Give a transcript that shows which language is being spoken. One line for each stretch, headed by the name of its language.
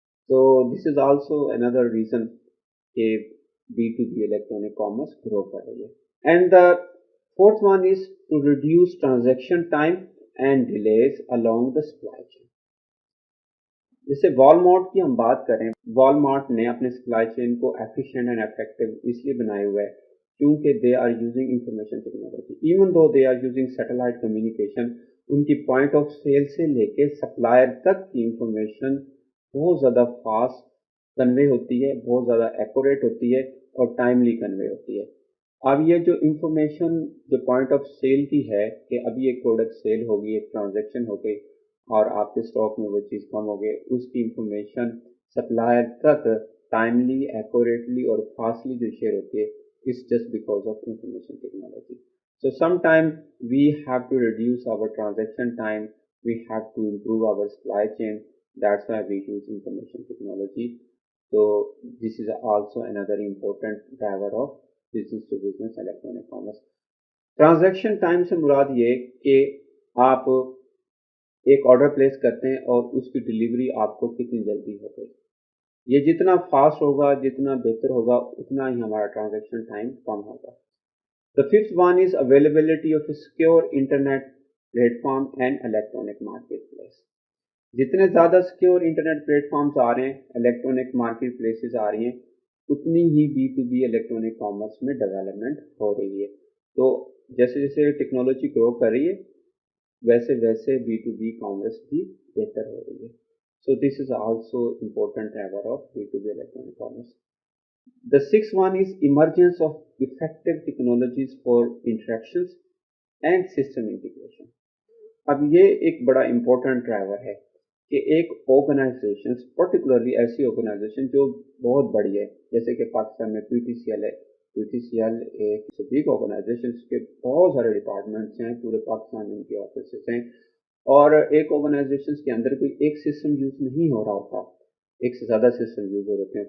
English: So this is also another reason کہ B2B electronic commerce grow
Urdu: کر رہی ہے.
English: And the fourth one is to reduce transaction time and delays along the supply chain.
Urdu: جیسے Walmart کی ہم بات کریں، والمارٹ نے اپنے سپلائی چین کو ایفیشینٹ اینڈ افیکٹو اس لیے بنائے ہوئے ہے کیونکہ
English: They are using information technology. Even though they are using satellite communication,
Urdu: ان کی پوائنٹ آف سیل سے لے کے سپلائر تک کی انفارمیشن بہت زیادہ فاسٹ کنوے ہوتی ہے، بہت زیادہ ایکوریٹ ہوتی ہے اور ٹائملی کنوے ہوتی ہے. اب یہ جو انفارمیشن جو پوائنٹ آف سیل کی ہے کہ ابھی ایک پروڈکٹ سیل ہوگی، ایک ٹرانزیکشن ہو گئی اور آپ کے اسٹاک میں وہ چیز کم ہو گئی، اس کی انفارمیشن سپلائر تک ٹائملی، ایکوریٹلی اور فاسٹلی جو شیئر ہوتی ہے،
English: it's just because of information technology. So sometimes we have to reduce our transaction time, we have to improve our supply chain. That's why we use information technology. So this is also another important driver of business to business electronic commerce.
Urdu: Transaction time سے مراد یہ کہ آپ ایک order place کرتے ہیں اور اس کی delivery آپ کو کتنی جلدی ہو گئی. یہ جتنا فاسٹ ہوگا، جتنا بہتر ہوگا، اتنا ہی ہمارا ٹرانزیکشن ٹائم کم ہوگا.
English: The fifth one is availability of a secure internet platform and electronic marketplace.
Urdu: جتنے زیادہ سیکیور انٹرنیٹ پلیٹ فارمز آ رہے ہیں، الیکٹرانک مارکیٹ پلیسز آ رہی ہیں، اتنی ہی B2B الیکٹرانک کامرس میں ڈیولپمنٹ ہو رہی ہے. تو جیسے جیسے ٹیکنالوجی گرو کر رہی ہے ویسے ویسے B2B کامرس بھی بہتر ہو رہی ہے.
English: So this is also important driver of B2B electronic commerce. The sixth one is emergence of effective technologies for interactions and system integration.
Urdu: اب یہ ایک بڑا امپورٹنٹ ڈرائیور ہے کہ ایک آرگنائزیشن، پرٹیکولرلی ایسی آرگنائزیشن جو بہت بڑی ہے، جیسے کہ پاکستان میں PTCL ہے. PTCL ایک بگ آرگنائزیشن، اس کے بہت سارے ڈپارٹمنٹس ہیں، پورے پاکستان میں ان کے آفیسز ہیں، اور ایک آرگنائزیشن کے اندر کوئی ایک سسٹم یوز نہیں ہو رہا ہوتا، ایک سے زیادہ سسٹم یوز ہو رہے ہیں.